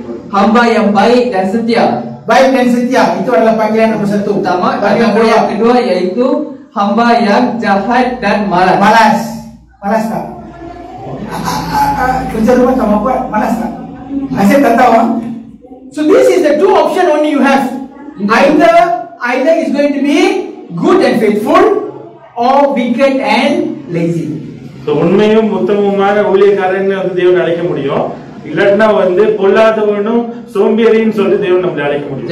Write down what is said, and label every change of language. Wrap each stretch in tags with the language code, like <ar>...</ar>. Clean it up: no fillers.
<ms>hamba yang baik dan setia. Baik dan setia itu adalah panggilan nomor satu. Pertama, Panggilan yang kedua yaitu hamba yang jahat dan malas. Malas tak? Kerja rumah kamu buat malas tak? Saya tak tahu.</ms> <en>So this is the two option only you have. Either is going to be good and faithful, or wicked and lazy.</en> <ta>So உண்மையும் உத்தமமான ஊழியக்காரன் வந்து தேவன் அழைக்க முடியும். இல்லன்னா வந்து பொல்லாதவனும் சோம்பேறின்னு சொல்லிட்டு தேவன் நம்மளை அழைக்க முடியும்.</ta>